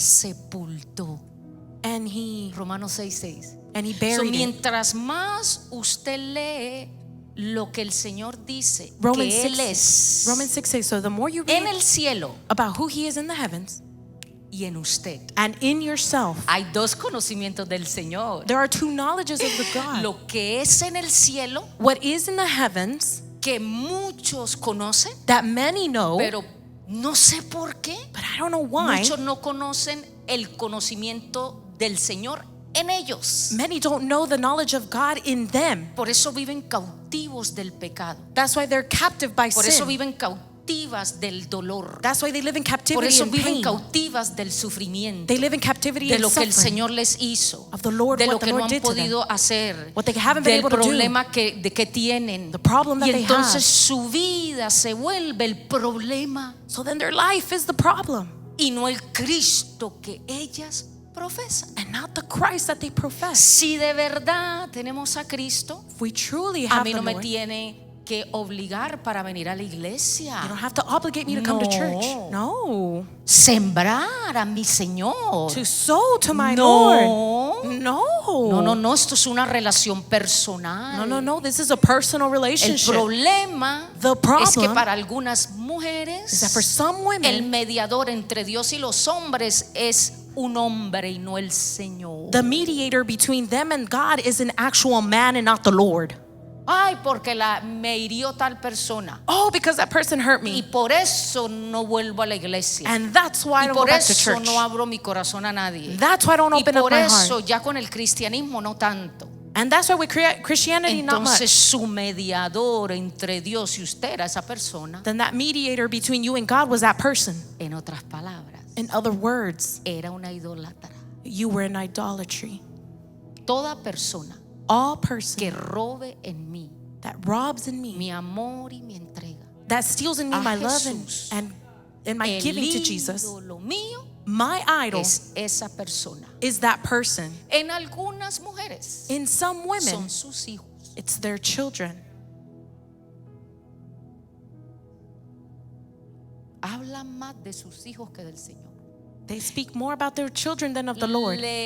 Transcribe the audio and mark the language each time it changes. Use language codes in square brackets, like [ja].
[es] sepultó. [en] and He [es] Romanos 6:6. [en] and He So, buried it. [es] mientras más usted lee lo que el Señor dice [en] Romans [es] que Él [en] 6 [es] es [en] Romans 6 says, so the more you [es] en [en] read [es] el cielo [en] about who he is in the heavens [es] y en usted. [en] and in yourself, [es] Hay dos conocimientos del Señor. [en] there are two knowledges of the God. [es] Lo que es en el cielo, [en] What is in the heavens [es] que muchos conocen, [en] that many know, [es] pero no sé por qué. [en] but I don't know why. [es] Muchos no conocen el conocimiento del Señor en ellos. [en] Many don't know the knowledge of God in them. [es] Por eso viven cautivos del pecado. [en] That's why they're captive by [es] Por eso [en] sin. [es] viven cautivas del dolor. [en] That's why they live in [es] Por [en] captivity [es] eso [en] and [es] viven [en] pain. [es] cautivas del sufrimiento, [en] They live in captivity [es] de [en] and [es] lo que el [en] suffering. [es] Señor les hizo, [en] Of the Lord, [es] de lo [en] what the [es] que no [en] Lord [es] han [en] did to them. [es] podido hacer, [en] What they haven't been [es] del [en] able to do. [es] problema que tienen. [en] The problem that [es] Y [en] they [es] entonces [en] have. [es] su vida se vuelve el problema [en] So then their life is the problem [es] y no el Cristo que ellas profesan. [en] and not the Christ that they profess. [es] Si de verdad tenemos a Cristo, [en] If we truly [es] a [en] have [es] mí [en] the [es] no me [en] Lord, [es] tiene que obligar para venir a la iglesia. [en] you don't have to obligate me to come to [es] No. [en] church. No. [es] Sembrar a mi Señor. [en] To sow to my [es] No. [en] Lord. No. [es] No, esto es una relación personal. [en] No. This is a personal [es] El [en] relationship. [es] problema [en] The problem [es] es que para algunas [en] is that [es] mujeres [en] for some [es] el [en] women, [es] mediador entre Dios y los hombres es un hombre y no el Señor. [en] the mediator between them and God is an actual man and not the Lord. [es] Ay, porque me hirió tal persona [en] Oh, because that person hurt [es] y [en] me. [es] por eso no vuelvo a la iglesia. [en] And that's why I [es] Y [en] don't go [es] por [en] back to [es] eso [en] church. [es] no abro mi corazón a nadie. [en] That's why I don't [es] Y [en] open up [es] por [en] my [es] eso [en] heart. [es] ya con el cristianismo no tanto. [en] And that's why with Christianity, not [es] Entonces [en] much. [es] su mediador entre Dios y usted era esa persona. [en] Then that mediator between you and God was that person. [es] En otras palabras, [en] In other words, [es] era una idólatra. [en] you were in idolatry. [es] Toda persona [en] All person [es] que robe en mí [en] that robs in me, [es] mi amor y mi entrega, [en] that steals in me [es] a [en] my love [es] Jesús, [en] and my [es] el [en] giving to Jesus, [es] ídolo mío [en] my idol [es] es esa persona. [en] is that person. [es] En algunas mujeres [en] In some women, [es] son sus hijos. [en] it's their children. [es] Hablan más de sus hijos que del Señor. [en] They speak more about their children than of the Lord.